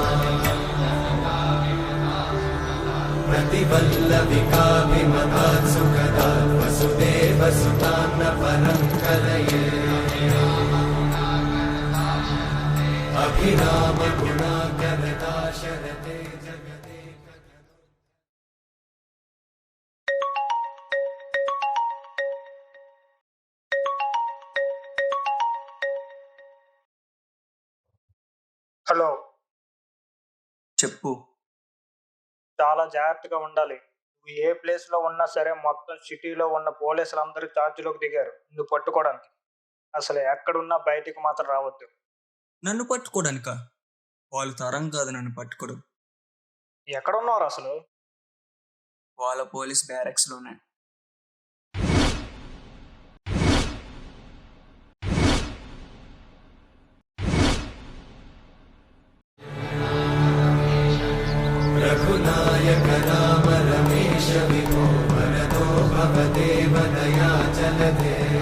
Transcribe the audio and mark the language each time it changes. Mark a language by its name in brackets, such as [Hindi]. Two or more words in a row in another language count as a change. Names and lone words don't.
[Sanskrit] प्रतिवल्लविकाभिमतात् सुखदात् वसुदेवसुतान्न परं कलये अभिरामगुणाकरदाशरथे जगते [Telugu] హలో, చెప్పు. చాలా జాగ్రత్తగా ఉండాలి. నువ్వు ఏ ప్లేస్లో ఉన్నా సరే మొత్తం సిటీలో ఉన్న పోలీసులందరూ ఛార్జీలోకి దిగారు నువ్వు పట్టుకోవడానికి. అసలు ఎక్కడున్నా బయటికి మాత్రం రావద్దు. నన్ను పట్టుకోవడానికా? వాళ్ళ తరం కాదు నన్ను పట్టుకోవడం. ఎక్కడున్నారు అసలు? వాళ్ళ పోలీస్ బ్యారెక్స్లోనే. [Sanskrit] रघुनायक राम रमेश विभो वरदो भवदेव दयाचलते